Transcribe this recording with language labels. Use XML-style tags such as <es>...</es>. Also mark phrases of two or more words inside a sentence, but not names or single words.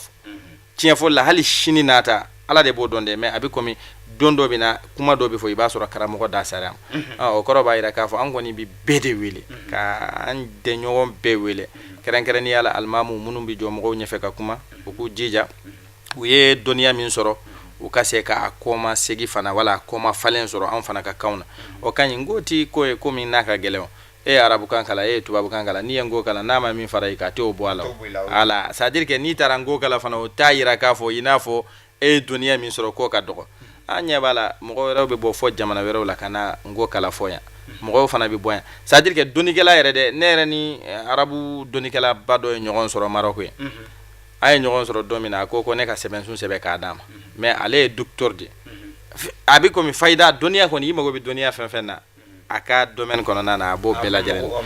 <bm>fɔ tiɲɛ fɔli la hali sini nata ala de b'o dɔn dɛ mais a bɛ komi don dɔ bɛ na kuma dɔ bɛ fɔ i b'a sɔrɔ karamɔgɔ da sara ma o kɔrɔ b'a jira k'a fɔ an kɔni bɛ bɛɛ de wele ka an dɛɲɔgɔn bɛɛ wele kɛrɛnkɛrɛnnenya la alimamu minnu bɛ jɔ mɔgɔw ɲɛfɛ ka kuma u k'u jija u ye dɔnniya min sɔrɔ u ka se k'a kɔma segi fana wala kɔma falen sɔrɔ anw fana ka kan na o ka ɲi n ko ti ko ye ko min n'a ka gɛlɛn e ye arabukan kalan e ye tubabukan kalan n'i ye n ko kalan n'a ma min fara i kan a t'o bɔ a la ala</bm> <fr>c'est à dire que</fr> <bm>n'i taara n ko kalan fana o t'a yira k'a fɔ i n'a fɔ e ye dɔnniya min sɔrɔ k'o ka dɔgɔ an ɲɛ b'a la mɔgɔ wɛrɛw bɛ bɔ fɔ jamana wɛrɛw la ka na n ko kalan fɔ yan mɔgɔw fana bɛ bɔ yan</bm> <fr>c'est à dire que</fr> <bm>dɔnnikɛla yɛrɛ dɛ ne yɛrɛ ni arabu dɔnnikɛlaba dɔ ye ɲɔgɔn sɔrɔ Maroc ye a ye ɲɔgɔn sɔrɔ don min na a ko ne ka sɛbɛnsun sɛbɛn k'a d'a ma mais ale ye docteur de a bɛ komi fayida dɔnniya kɔni i mago bɛ dɔnniya fɛn fɛn na a ka domaine kɔnɔna na a b'o bɛɛ lajɛlen</bm>